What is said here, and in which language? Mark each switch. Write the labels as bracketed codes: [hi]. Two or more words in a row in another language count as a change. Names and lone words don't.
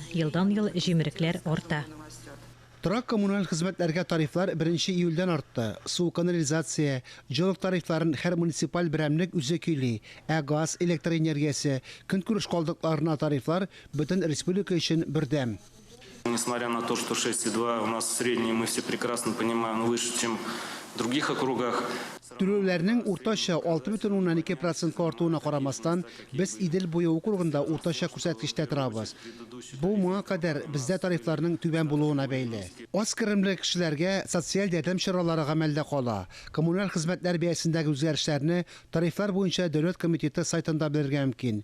[tt] Елдан-ел җимерекләр арта. Трак коммуналь хезмәтләргә тарифлар 1 июльдән артты. Су, канализация, җылык тарифларын һәр муниципаль берәмлек үзе көйли. Газ, электр энергиясе, көнкүреш калдыкларына тарифлар бөтен республика өчен бердәм. [ru] Несмотря на то, что 6,2 у нас средний, мы все прекрасно понимаем, выше, чем в других округах. [tt] Түләүләрнең уртача 6,2% артуына карамастан, без Идел буе округында уртача күрсәткечтә торабыз. Бу моңа кадәр бездә тарифларның түбән булуына бәйле. Аз керемле кешеләргә социаль ярдәм чаралары гамәлдә кала. Коммуналь хезмәтләр бәясендәге үзгәрешләрне тарифлар буенча дәүләт комитеты сайтында белергә мөмкин.